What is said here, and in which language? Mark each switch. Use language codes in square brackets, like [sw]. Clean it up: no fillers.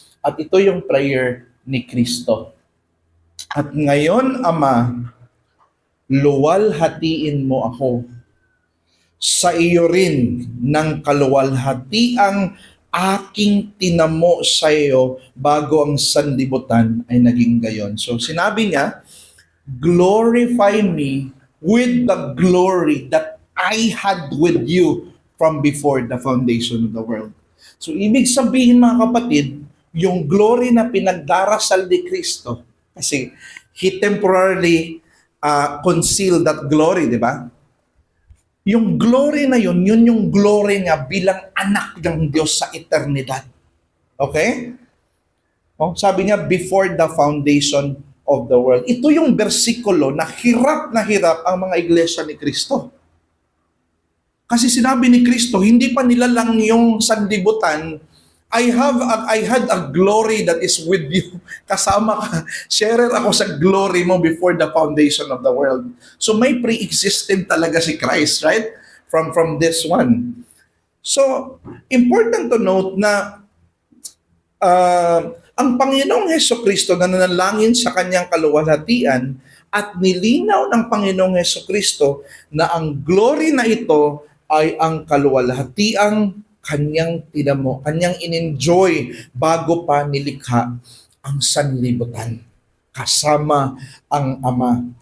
[tl] At ito yung prayer ni Kristo. At ngayon, Ama, luwalhatiin mo ako sa iyo rin ng kaluwalhatiang aking tinamo sa iyo bago ang sanlibutan ay naging gayon. So sinabi niya, [en] glorify me with the glory that I had with you from before the foundation of the world. [tl] So ibig sabihin mga kapatid, yung glory na pinagdarasal ni Kristo, kasi [en] He temporarily concealed that glory, [tl] di ba? Yung glory na yun yung glory niya bilang anak ng Diyos sa eternidad. Okay? [en] Oh, [tl] sabi niya, [en] before the foundation of the world. [tl] Ito yung bersikulo na hirap ang mga iglesia ni Kristo. Kasi sinabi ni Kristo, hindi pa nila lang yung sanlibutan, [en] I had a glory that is with you. [tl] Kasama ka. [en] Sharer [tl] ako sa glory mo [en] before the foundation of the world. [tl] So may pre-existent talaga si Christ, right? [en] From this one. [tl] So, important to note na ang Panginoong Hesukristo na nanalangin sa kanyang kaluwalhatian at nilinaw ng Panginoong Hesukristo na ang glory na ito ay ang kaluwalhatiang kanyang tinamo, kanyang in-enjoy bago pa nilikha ang sanlibutan kasama ang Ama.